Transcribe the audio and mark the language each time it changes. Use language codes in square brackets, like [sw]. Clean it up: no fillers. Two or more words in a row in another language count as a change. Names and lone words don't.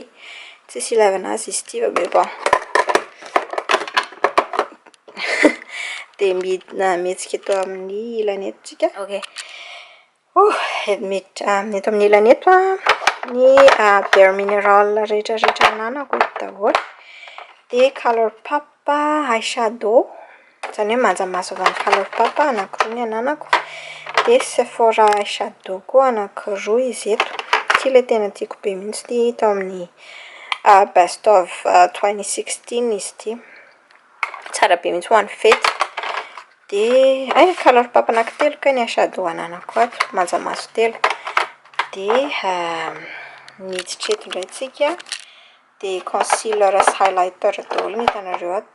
[mg] Tsisy ilaivana azy izy ty fa be bon. De mihetsika eto amin'ny ilaneto tsika. Okay. Mety amin'ny ilaneto ny bare mineral rehetrarehetra ananako daholo. De color pop eyeshadow, zany hoe manjamaso avy amin'ny color pop anankiroa ny ananako. De Sephora eyeshadow koa anankiroa izy eto. Ty le tena tiako be mihitsy ty tao amin'ny [en] best of [mg] 2016 izy ty. Tsara be mihitsy ho an'ny fety. De color pop anankitelo ka ny eyeshadow ananako ato, manjamaso telo. De miditra eto indray tsika. De concealer sy highlighter daholo ny hitanareo ato.